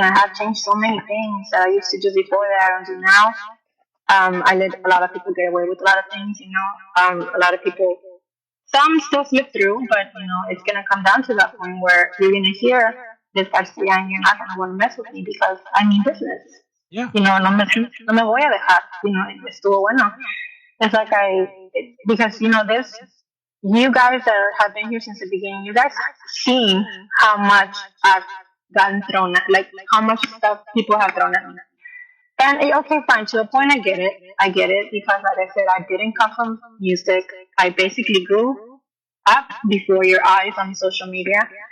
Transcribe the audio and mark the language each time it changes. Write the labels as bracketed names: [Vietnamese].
[English] I have changed so many things that I used to do before that I don't do now. I let a lot of people get away with a lot of things, a lot of people, some still slip through, but it's gonna come down to that point where you're gonna hear this Garcia and you're not gonna want to mess with me because I mean business. Yeah. [Spanish] No me voy a dejar, estuvo bueno. [English] It's like because this, you guys that have been here since the beginning, you guys have seen how much I've gotten thrown at, like how much stuff people have thrown at me. And okay, fine. To a point, I get it. I get it because, like I said, I didn't come from music. I basically grew up before your eyes on social media.